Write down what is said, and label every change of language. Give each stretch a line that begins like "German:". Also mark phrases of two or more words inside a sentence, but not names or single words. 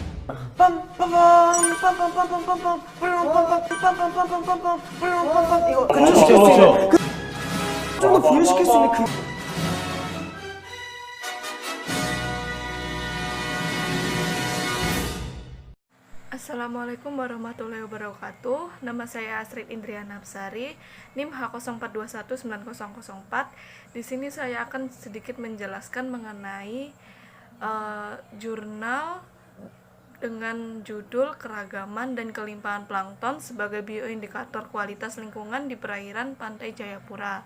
Korean: 이거 근처시킬 수 있는 좀 더 비유시킬 수 있는 그
Arabic: السلام عليكم ورحمة الله وبركاته.
Indonesian: Nama saya Astrid Indriana Absari, NIM H04219004. Di sini saya akan sedikit menjelaskan mengenai jurnal dengan judul Keragaman dan Kelimpahan Plankton sebagai bioindikator kualitas lingkungan di perairan Pantai Jayapura.